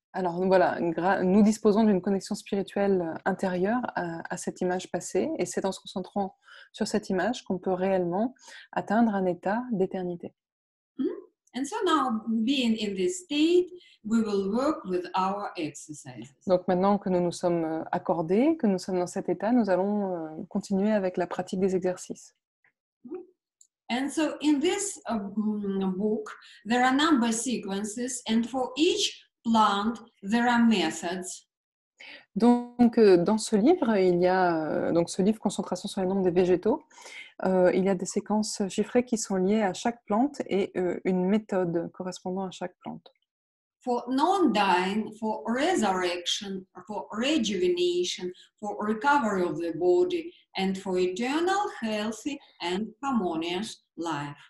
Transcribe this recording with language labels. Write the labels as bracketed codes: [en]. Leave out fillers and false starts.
[fr] Alors voilà, nous disposons d'une connexion spirituelle intérieure à cette image passée, et c'est en se concentrant sur cette image qu'on peut réellement atteindre un état d'éternité. [en] And so now, being in this state, we will work with our exercises. [fr] Donc maintenant que nous nous sommes accordés, que nous sommes dans cet état, nous allons continuer avec la pratique des exercices. [en] And so in this book, there are number sequences, and for each plant, there are methods. [fr] Donc dans ce livre, il y a donc ce livre Concentration sur les nombres des végétaux. Il y a des séquences chiffrées qui sont liées à chaque plante et une méthode correspondant à chaque plante. [en] For non-dying, for resurrection, for rejuvenation, for recovery of the body, and for eternal, healthy, and harmonious life.